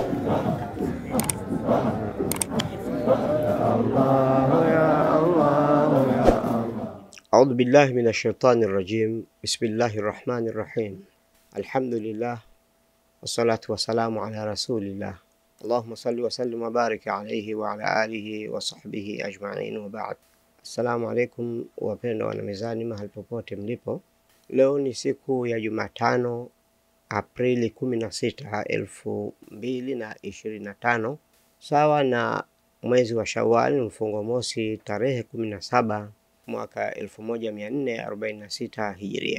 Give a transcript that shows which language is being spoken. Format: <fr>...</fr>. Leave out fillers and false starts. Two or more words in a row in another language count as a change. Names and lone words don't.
<ar>أعوذ بالله من الشيطان الرجيم. بسم الله الرحمن الرحيم. الحمد لله والصلاة والسلام على رسول الله. اللهم صل وسلم وبارك عليه وعلى آله وصحبه أجمعين وبعد. السلام عليكم</ar> <sw>wapendwa wana mizani mahali popote mlipo. Leo ni siku ya Jumatano, Aprili 16, 2025, sawa na mwezi wa Shawwal mfungo mosi tarehe 17 mwaka 1446 Hijria.</sw>